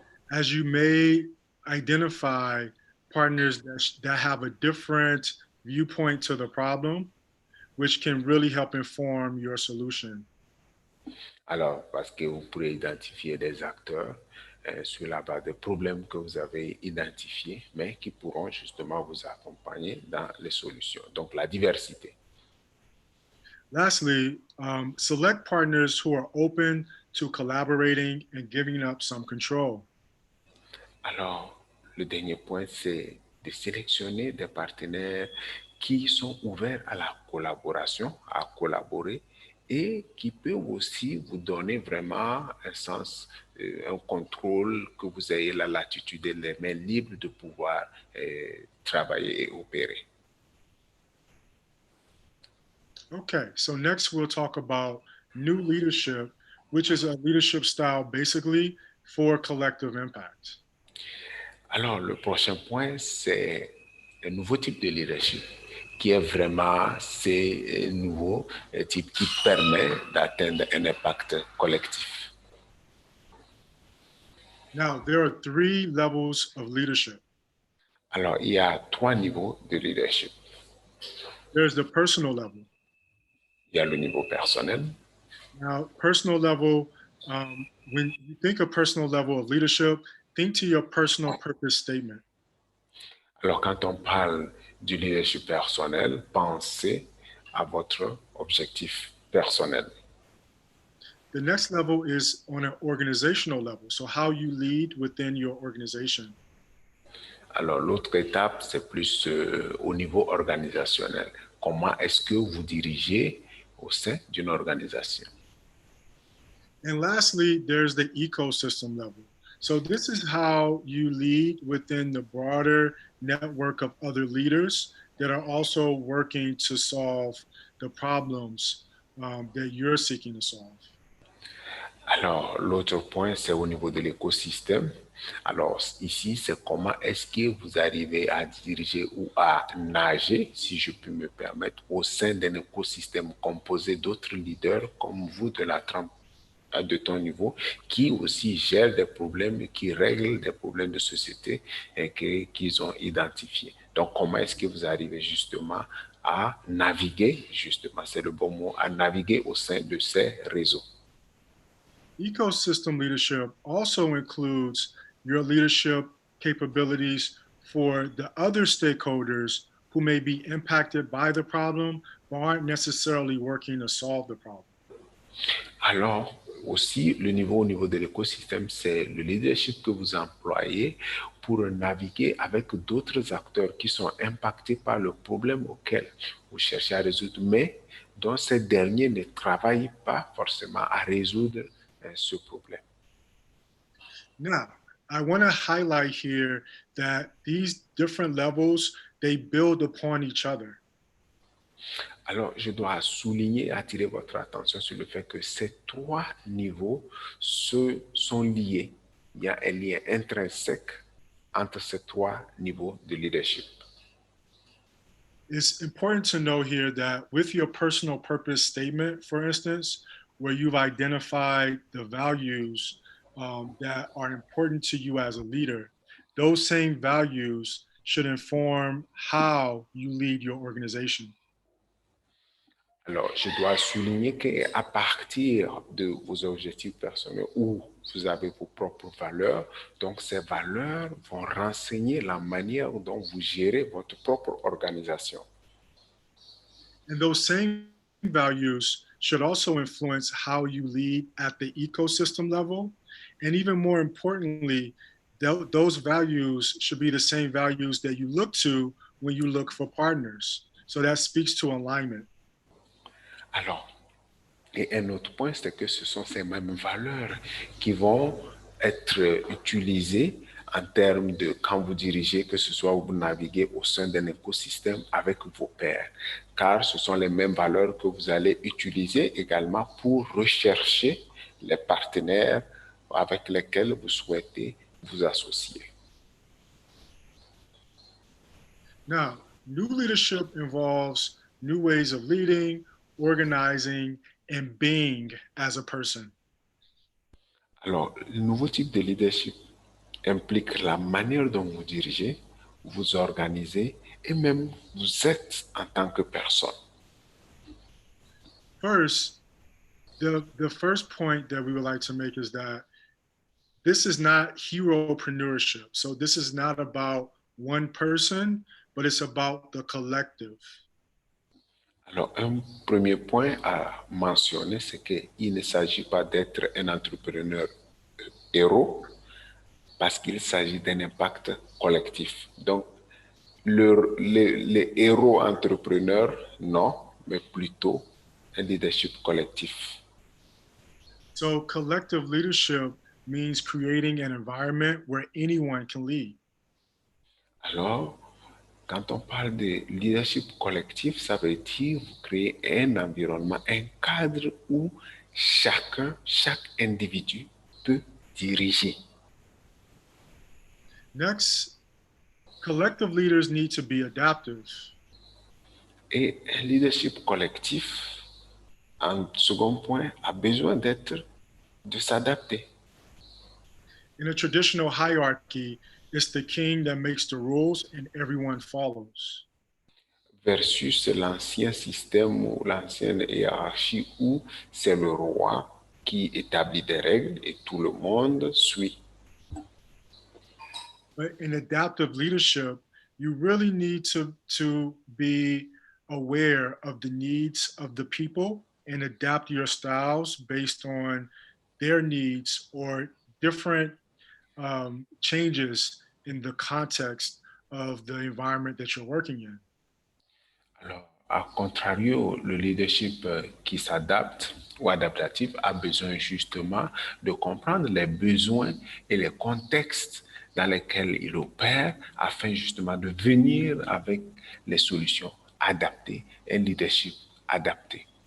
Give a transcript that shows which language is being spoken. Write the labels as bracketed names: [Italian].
[English] As you may identify partners that have a different viewpoint to the problem, which can really help inform your solution. [French] Alors, parce que vous pourrez identifier des acteurs sur la base des problèmes que vous avez identifiés, mais qui pourront justement vous accompagner dans les solutions. Donc, la diversité. [English] Lastly, select partners who are open to collaborating and giving up some control. [French] Alors, le dernier point, c'est de sélectionner des partenaires qui sont ouverts à la collaboration, à collaborer et qui peuvent aussi vous donner vraiment un sens, un contrôle, que vous ayez la latitude et les mains libres de pouvoir travailler et opérer. [English] Okay, so next we'll talk about new leadership, which is a leadership style basically for collective impact. [French] Alors, le prochain point, c'est un nouveau type de leadership qui est vraiment ces nouveaux types qui permet d'atteindre un impact collectif. [English] Now, there are three levels of leadership. [French] Alors, il y a 3 niveaux de leadership. [English] There's the personal level. [French] Il y a le niveau personnel. [English] Now, personal level, when you think of personal level of leadership, think to your personal purpose statement. [French] Alors, quand on parle du leadership personnel, pensez à votre objectif personnel. [English] The next level is on an organizational level. So, how you lead within your organization. [French] Alors, l'autre étape, c'est plus au niveau organisationnel. Comment est-ce que vous dirigez au sein d'une organisation? [English] And lastly, there's the ecosystem level. So, this is how you lead within the broader network of other leaders that are also working to solve the problems that you're seeking to solve. [French] Alors, l'autre point, c'est au niveau de l'écosystème. Alors, ici, c'est comment est-ce que vous arrivez à diriger ou à nager, si je puis me permettre, au sein d'un écosystème composé d'autres leaders comme vous de ton niveau, qui aussi gèrent des problèmes, qui règlent des problèmes de société et qu'ils ont identifiés. Donc, comment est-ce que vous arrivez justement à naviguer, justement, c'est le bon mot, à naviguer au sein de ces réseaux? [English] Ecosystem leadership also includes your leadership capabilities for the other stakeholders who may be impacted by the problem but aren't necessarily working to solve the problem. [French] Alors, aussi, au niveau de l'écosystème, c'est le leadership que vous employez pour naviguer avec d'autres acteurs qui sont impactés par le problème auquel vous cherchez à résoudre, mais dont ces derniers ne travaillent pas forcément à résoudre ce problème. [English] Now, I want to highlight here that these different levels, they build upon each other. [French] Alors, je dois souligner, attirer votre attention sur le fait que ces 3 niveaux sont liés. Il y a un lien intrinsèque entre ces 3 niveaux de leadership. [English] It's important to know here that with your personal purpose statement, for instance, where you've identified the values that are important to you as a leader, those same values should inform how you lead your organization. [French] Alors, je dois souligner qu'à partir de vos objectifs personnels où vous avez vos propres valeurs, donc ces valeurs vont renseigner la manière dont vous gérez votre propre organisation. [English] And those same values should also influence how you lead at the ecosystem level. And even more importantly, those values should be the same values that you look to when you look for partners. So that speaks to alignment. [French] Alors, et un autre point, c'est que ce sont ces mêmes valeurs qui vont être utilisées en termes de quand vous dirigez, que ce soit vous naviguez au sein d'un écosystème avec vos pairs, car ce sont les mêmes valeurs que vous allez utiliser également pour rechercher les partenaires avec lesquels vous souhaitez vous associer. [English] Now, new leadership involves new ways of leading, organizing, and being as a person. [French] Alors, le nouveau type de leadership implique la manière dont vous dirigez, vous organisez et même vous êtes en tant que personne. [English] First, the first point that we would like to make is that this is not heropreneurship. So this is not about one person, but it's about the collective. [French] Alors, un premier point à mentionner, c'est qu'il ne s'agit pas d'être un entrepreneur héros parce qu'il s'agit d'un impact collectif. Donc, les héros entrepreneurs, non, mais plutôt un leadership collectif. [English] So collective leadership means creating an environment where anyone can lead. [French] Alors, quand on parle de leadership collectif, ça veut dire vous créer un environnement, un cadre où chacun, chaque individu peut diriger. [English] Next, collective leaders need to be adaptive. [French] Et un leadership collectif, en second point, a besoin de s'adapter. [English] In a traditional hierarchy, it's the king that makes the rules and everyone follows. [French] Versus l'ancien système ou l'ancienne hiérarchie où c'est le roi qui établit des règles et tout le monde suit. [English] But in adaptive leadership, you really need to be aware of the needs of the people and adapt your styles based on their needs or different changes in the context of the environment that you're working in. [French] Alors, à contrario, le leadership qui s'adapte ou adaptatif a besoin justement de comprendre les besoins et les contextes dans lesquels il opère afin justement de venir avec les solutions adaptées, un leadership adapté.